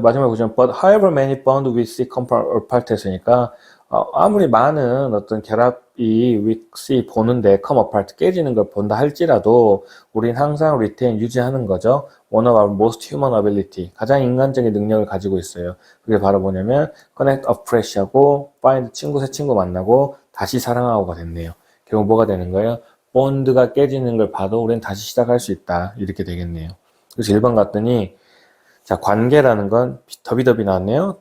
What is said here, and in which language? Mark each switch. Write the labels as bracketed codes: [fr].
[ko] 마지막에 보시면 [en] but however many bond we see come apart [ko] 했으니까 아무리 많은 어떤 결합이 we see 보는데 [en] come apart [ko] 깨지는 걸 본다 할지라도 우린 항상 [en] retain [ko] 유지하는 거죠. [en] One of our most human ability, [ko] 가장 인간적인 능력을 가지고 있어요. 그게 바로 뭐냐면 [en] connect afresh [ko] 하고 [en] find [ko] 새 친구 만나고 다시 사랑하고가 됐네요. 결국 뭐가 되는 거예요? 본드가 깨지는 걸 봐도 우린 다시 시작할 수 있다. 이렇게 되겠네요. 그래서 1번 갔더니 자, 관계라는 건 더비더비 나왔네요.